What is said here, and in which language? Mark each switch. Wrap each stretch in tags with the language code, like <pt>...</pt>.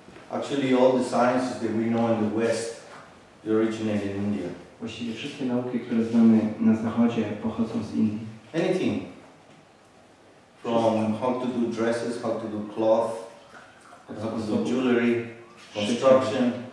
<en>Actually, all the sciences that we know in the West, they originate in India.</en> <pl>Właściwie wszystkie nauki, które znamy na zachodzie, pochodzą z Indii.</pl> <en>Anything. From how to do dresses, how to do cloth, how to do jewelry, construction.</en>